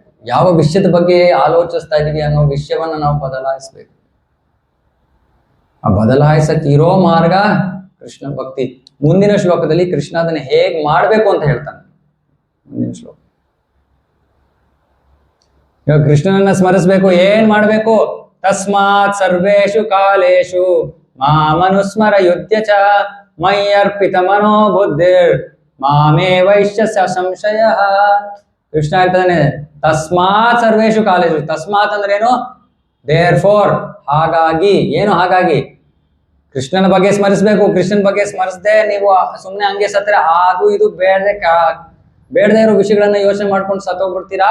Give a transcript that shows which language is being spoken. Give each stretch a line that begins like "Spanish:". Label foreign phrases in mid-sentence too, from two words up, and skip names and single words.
Kannada: ಯಾವ ವಿಷಯದ ಬಗ್ಗೆ ಆಲೋಚಿಸ್ತಾ ಇದೀವಿ ಅನ್ನೋ ವಿಷಯವನ್ನ ನಾವು ಬದಲಾಯಿಸಬೇಕು. ಆ ಬದಲಾಯಿಸಕ್ಕೆ ಇರೋ ಮಾರ್ಗ ಕೃಷ್ಣ ಭಕ್ತಿ. ಮುಂದಿನ ಶ್ಲೋಕದಲ್ಲಿ ಕೃಷ್ಣ ಅದನ್ನ ಹೇಗ್ ಮಾಡ್ಬೇಕು ಅಂತ ಹೇಳ್ತಾನೆ. ಮುಂದಿನ ಶ್ಲೋಕ ಇವಾಗ ಕೃಷ್ಣನನ್ನ ಸ್ಮರಿಸಬೇಕು. ಏನ್ ಮಾಡ್ಬೇಕು?
Sanskrit: ತಸ್ಮಾತ್ ಸರ್ವೇಷು ಕಾಲೇಶು ಮಾಮನುಸ್ಮರ ಯುದ್ಧ ಚ ಮಯ್ಯರ್ಪಿತ ಮನೋ ಬುದ್ಧಿರ್ ಮಾಮೇ ವೈಶ್ಯ ಸಂಶಯ.
Kannada: ಕೃಷ್ಣ ಹೇಳ್ತಾನೆ
Sanskrit: ತಸ್ಮಾತ್ ಸರ್ವೇಶು ಕಾಲೇಜು.
Kannada: ತಸ್ಮಾತ್ ಅಂದ್ರೆ ಏನು? ದೇರ್ ಫೋರ್, ಹಾಗಾಗಿ. ಏನು ಹಾಗಾಗಿ? ಕೃಷ್ಣನ ಬಗ್ಗೆ ಸ್ಮರಿಸ್ಬೇಕು. ಕೃಷ್ಣನ ಬಗ್ಗೆ ಸ್ಮರಿಸದೆ ನೀವು ಸುಮ್ನೆ ಹಂಗೆ ಸತ್ತರೆ ಅದು ಇದು ಬೇಡದೇ ಇರೋ ವಿಷಯಗಳನ್ನ ಯೋಚನೆ ಮಾಡ್ಕೊಂಡು ಸತ್ತೋಗ್ಬಿಡ್ತೀರಾ.